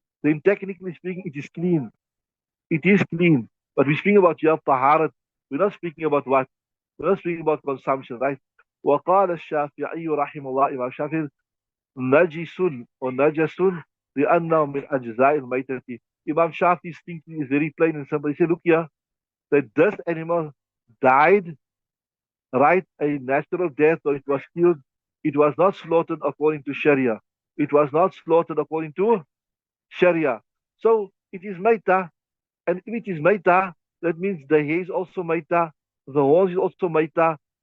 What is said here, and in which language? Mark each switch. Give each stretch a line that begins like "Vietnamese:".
English: Then technically speaking, it is clean. It is clean. But we're speaking about your taharat. We're not speaking about what? We're not speaking about consumption, right?
Arabic: وقال الشافعي رحمه الله, Imam Shafi'i, نجس or najasun لأنه من أجزاء الميتة.
English: Imam Shafi's thinking is very plain and simple. He said, look here, that this animal died, right, a natural death, or it was killed. It was not slaughtered according to Sharia. It was not slaughtered according to Sharia. So it is maita, and if it is maita, that means the hair is also maita, the horns is also maita.